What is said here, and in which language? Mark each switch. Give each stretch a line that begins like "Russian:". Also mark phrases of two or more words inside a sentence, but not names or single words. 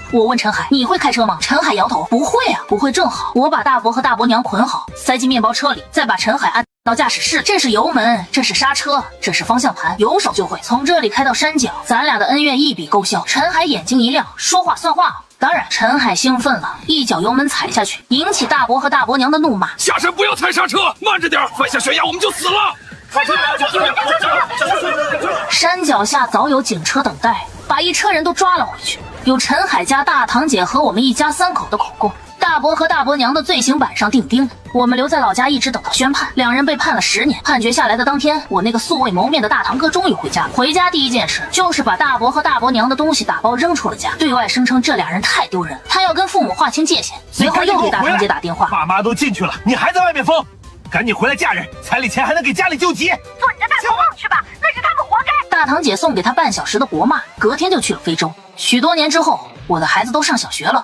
Chinese: 我問陳海：“你会開車嗎？”陳海搖頭：“不會啊，不會。” 正好我把大伯和大伯娘捆好，塞進面包車裡，再把陳海安到駕駛室。這是油門，這是剎車，這是方向盤，有手就會。從這裡開到山腳，咱倆的恩怨一筆勾銷。陳海眼睛一亮，說話算話。當然，陳海興奮了，一腳油门踩下去，引起大伯和大伯娘的怒罵：“ 下山不要踩剎車，慢着點，摔下悬崖我们就死了。” 山腳下早有警車等待，把一车人都抓了回去。有陈海家大堂姐和我們一家3口的口供。大伯和大伯娘的罪行板上钉钉，我們留在老家一直等到宣判，两人被判了10年。判决下来的当天，我那個素未謀面的大堂哥終於回家了。回家第一件事就是把大伯和大伯娘的東西打包扔出了家，對外聲稱這倆人太丟人，他要跟父母劃清界限。隨後又給大堂姐打電話：“ 爸媽都進去了，你還在外面瘋？趕緊回來嫁人，彩禮錢還能給家裡救急。做你的大頭望去吧，那是他們活該。” 大堂姐送給他半小時的國罵，隔天就去了非洲。許多年之後，我的孩子都上小学了。